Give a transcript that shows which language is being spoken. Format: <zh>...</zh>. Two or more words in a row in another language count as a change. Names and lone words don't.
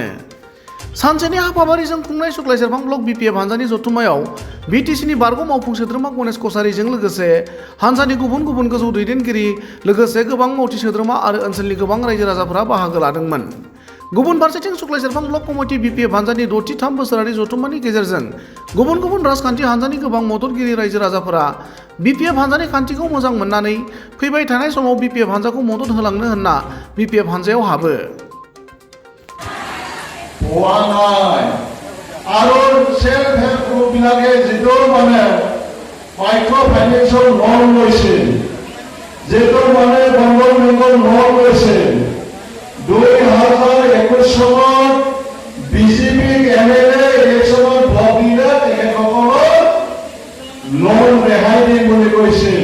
<brx>सानसेनि हाबाफारिजों खुंनाय सुक्लाय सेरफां ब्लक बीपीएफ हान्जानि जथुम्मायाव बीटीसीनि बारग' मावफुं सोद्रोमा गणेश कछारीजों लोगोसे हान्जानि गुबुन गुबुन गोजौ दैदेनगिरि लोगोसे गोबां मावथि सोद्रोमा आरो ओनसोलनि गोबां रायजो राजाफोरा बाहागो लादोंमोन। गुबुन फारसेथिं सुक्लाय सेरफां ब्लक कमिटि बीपीएफ हान्जानि 63 बोसोरारि जथुम्मानि गेजेरजों गुबुन गुबुन राजखान्थि हान्जानि गोबां मददगिरि रायजो राजाफोरा बीपीएफ हान्जानि खान्थिखौ मोजां मोननानै फैबाय थानाय समाव बीपीएफ हान्जाखौ मदद होलांनो होनना बीपीएफ हान्जायाव हाबो।</brx> <as>আৰু</as> <en>self help group</en> <as>বিলাকে যিটো মানে</as> <en>micro financeৰ loan</en> <as>লৈছিল, যিটো মানে বন্ধন বেংকৰ লোন লৈছিল, 2021 চনত বিজেপি</as> <en>MLA electionত</en> <as>ভোট দিলে তেখেতসকলক লোন ৰেহাই দিম বুলি কৈছিল।</as>